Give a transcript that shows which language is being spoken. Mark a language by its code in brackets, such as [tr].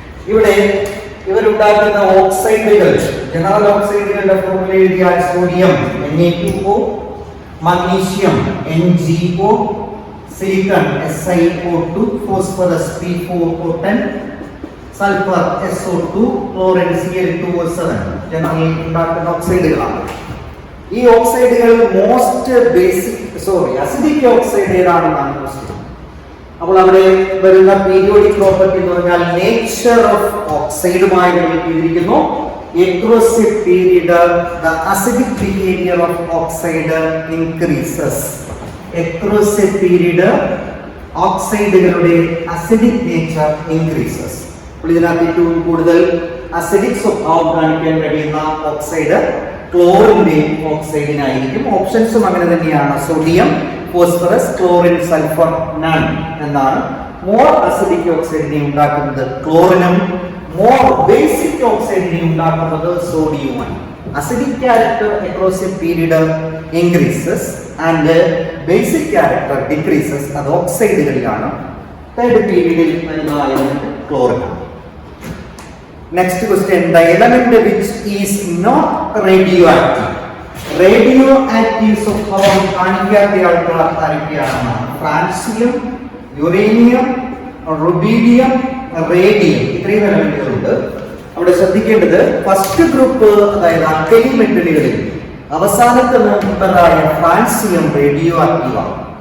[ml] ഇവിടെ ഇവരുണ്ടാക്കുന്ന ഓക്സൈഡുകൾ, general ഓക്സൈഡുകളുടെ formula എഴുതിയാൽ sodium Na2O, magnesium NgO, silicon SiO2, phosphorus P4O10, sulphur SO2, chlorine Cl2O7 general ഉണ്ടാക്കുന്ന ഓക്സൈഡുകളാണ്. ഈ ഓക്സൈഡുകൾ most acidic oxide ഏതാണെന്നാണ് question. അപ്പോൾ അവിടെ വരുന്ന പീരിയോഡിക് പ്രോപ്പർട്ടി എന്ന് പറഞ്ഞാൽ നേച്ചർ ഓഫ് ഓക്സൈഡുമായി റിലേറ്റ് ചെയ്തിരിക്കുന്നു. [en] Across a period, the acidic behavior of oxide increases. Across a period, [ml] ഓക്സൈഡുകളുടെ acidic nature increases. ഇതിനകത്ത് ഏറ്റവും കൂടുതൽ അസിഡിക് സ്വഭാവം കാണിക്കാൻ കഴിയുന്ന ഓക്സൈഡ് ക്ലോറിന്റെ ഓക്സൈഡിനായിരിക്കും. ഓപ്ഷൻസും അങ്ങനെ തന്നെയാണ്. Sodium, phosphorus, chlorine, sulphur, none എന്നാണ്. മോർ അസിഡിക് ഓക്സൈഡിനെ ഉണ്ടാക്കുന്നത് ക്ലോറിനും മോർ ബേസിക് ഓക്സൈഡിനെ ഉണ്ടാക്കുന്നത് സോഡിയവുമാണ്. [en] Acidic character across a period increases and basic character decreases. [ml] അത് ഓക്സൈഡുകളിലാണ്. തേർഡ് പീരീഡിൽ വരുന്ന element chlorine. Next question, [en] the element which is not radioactive. [ml] Radio active സ്വഭാവം കാണിക്കാത്തയാൾക്കുള്ള ആരൊക്കെയാണ്? Francium, uranium, rubidium, radium. ഇത്രയും എലമെന്റുകളുണ്ട്. അവിടെ ശ്രദ്ധിക്കേണ്ടത് ഫസ്റ്റ് ഗ്രൂപ്പ്, അതായത് അൽക്കലി മെറ്റലുകളിൽ അവസാനത്തെ മെമ്പറായ ഫ്രാൻസിയം റേഡിയോ ആക്റ്റീവാണ്.